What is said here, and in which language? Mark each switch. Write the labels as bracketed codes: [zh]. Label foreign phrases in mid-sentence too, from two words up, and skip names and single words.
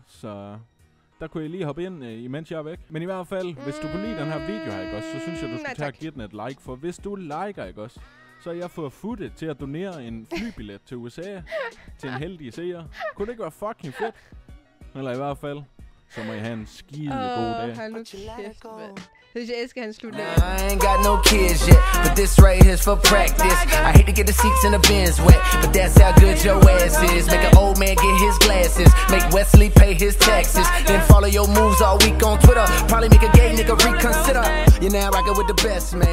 [da] Så der kunne jeg lige hoppe ind, imens jeg er væk. Men i hvert fald, hvis du kunne lide den her video her, ikke også, så synes jeg, du skal tage og give den et like. For hvis du liker, ikke også, så har jeg fået footage til at donere en flybillet til USA til en heldig seer. Kunne det ikke være fucking fedt? Eller i hvert fald, så må I have en skide god dag. Hold nu kæft, mand. Jeg elsker hans slutning. [en] I ain't got no kids yet, but this right here's for practice. I hate to get the seats in the Benz wet, but that's how good your ass is. Make an old man get his glasses, make Wesley pay his taxes, then follow your moves all week on Twitter. Probably make a gay nigga reconsider. You're now rocking with the best, man.